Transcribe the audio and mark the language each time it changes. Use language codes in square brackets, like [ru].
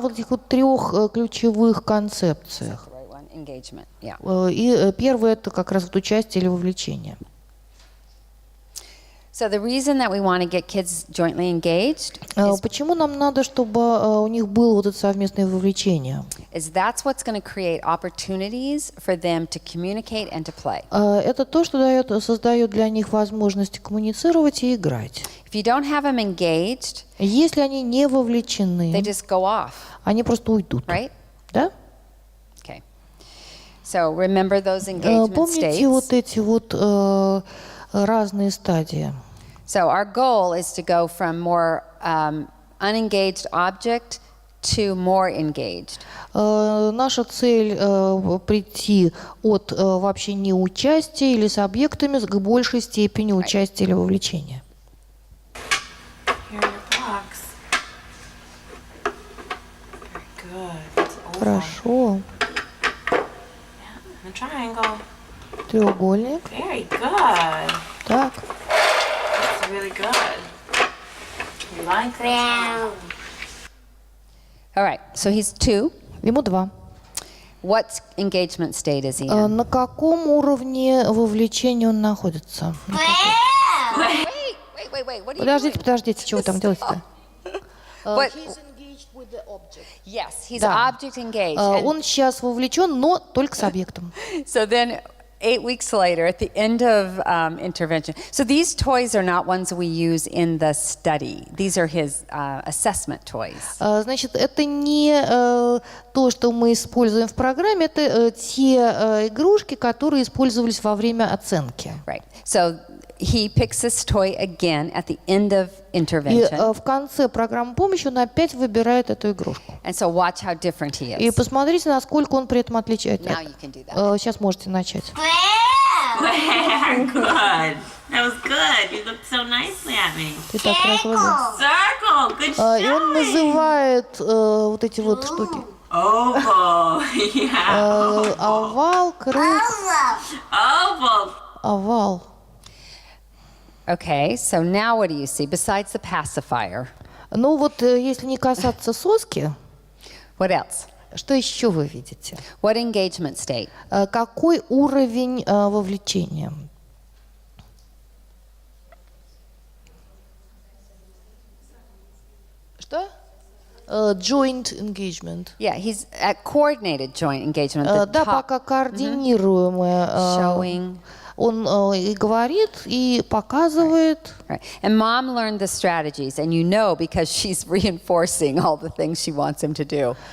[ru] вот этих вот 3 ключевых концепциях. [en] The right one, engagement. Yeah. [ru] И первое это как раз вот участие или вовлечение. [en] So the reason that we want to get kids jointly engaged [ru] Почему нам надо, чтобы у них было вот это совместное вовлечение? [en] is that's what's going to create opportunities for them to communicate and to play. [ru] Это то, что создает для них возможность коммуницировать и играть. [en] If you don't have them engaged, [ru] Если они не вовлечены, [en] they just go off, [ru] они просто уйдут. [en] right? [ru] Да? [en] Okay. So remember those engagement [ru] Помните [en] states. [ru] вот эти вот разные стадии? [en] So our goal is to go from more unengaged object to more engaged. [ru] Наша цель прийти от вообще неучастия или с объектами к большей степени участия или вовлечения. [en] Here are your blocks. Very good. It's oval. [ru] Хорошо. [en] And a triangle. [ru] Треугольник. [en] Very good. [ru] Так. [en] That's really good. You like that? All right, so he's 2. [ru] Ему 2. [en] What engagement state is he in? [ru] На каком уровне вовлечения он находится? [en] Wait, what are you [ru] Подождите, [en] doing? [ru] подождите, что вы там делаете-то? [en] What? He's engaged with the object. Yes, he's [ru] Да. [en] object engaged. And [ru] Он сейчас вовлечен, но только с объектом. [en] so then 8 weeks later, at the end of intervention, so these toys are not ones we use in the study. These are his assessment toys. [ru] Значит, это не то, что мы используем в программе, это те игрушки, которые использовались во время оценки. [en] Right. So he picks this toy again at the end of [ru] И [en] intervention. [ru] в конце программы помощи он опять выбирает эту игрушку. [en] And so watch how different he [ru] И [en] is. [ru] посмотрите, насколько он при этом отличается. [en] Now you can do that. [ru] Сейчас можете начать. [en] Good. That was good. You looked so nicely at me. [ru] Ты так хорошо выбрал. [en] Circle. Good [ru] И он [en] shot. [ru] называет вот эти вот штуки. [en] Oval. Yeah. [ru] Овал, круг, [en] Oval. [ru] овал. [en] Okay, so now what do you see besides the pacifier? [ru] Ну вот, если не касаться соски, [en] What else? [ru] что еще вы видите? [en] What engagement state? [ru] Какой уровень вовлечения? Что? [en] Joint engagement. Yeah, he's at coordinated joint engagement. The [ru] Да, [en] top, [ru] пока координируемое. [en] showing. [ru] Он и говорит, и показывает. [en] Right. And mom learned the strategies, and you know because she's reinforcing all the things she wants him to do.